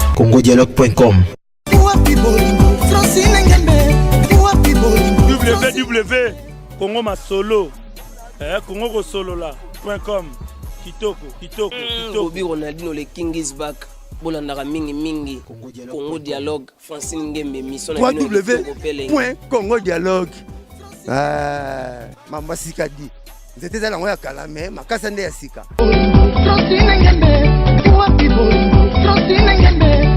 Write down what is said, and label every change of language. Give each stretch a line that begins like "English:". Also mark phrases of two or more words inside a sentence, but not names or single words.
Lingala: congodialogue.com. www Congo Masolo Congo Solo là.com. Kitoko.
English: Bobby Ronaldinho le King is back.
Lingala: Bolandaka mingi Congo Dialogue Francine Ngembe mission na www.congodialogue. Mama Sikadi.
French: C'était dans la
Lingala: kala mais makasa nde ya sika. Francine Ngembe, Francine Ngembe.